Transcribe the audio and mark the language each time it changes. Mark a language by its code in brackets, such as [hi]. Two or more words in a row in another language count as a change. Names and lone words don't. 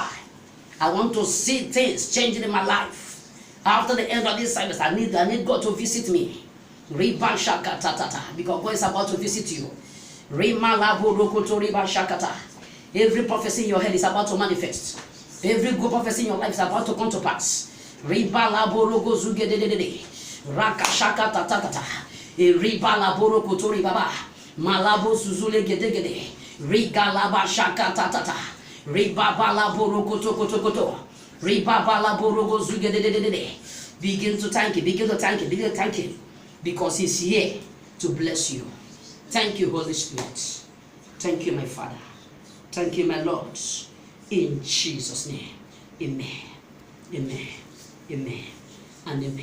[en] I want to see things changing in my life. After the end of this service, I need God to visit me. Riba Shakata, because God is about to visit you. Every prophecy in your head is about to manifest. Every good prophecy in your life is about to come to pass. Riba laborogo zugededede. Raka shakata tatata. Riba laborogo tori baba. Malabo suzule gedegede. Riga laba shakata tata. Riba balaborogo tokotokoto. Riba balaborogo zugededede. Begin to thank you. Begin to thank you. Begin to thank you. Because He's here to bless you. Thank you, Holy Spirit. Thank you, my Father. Thank you, my Lord. In Jesus' name. Amen. Amen. Amen. And amen.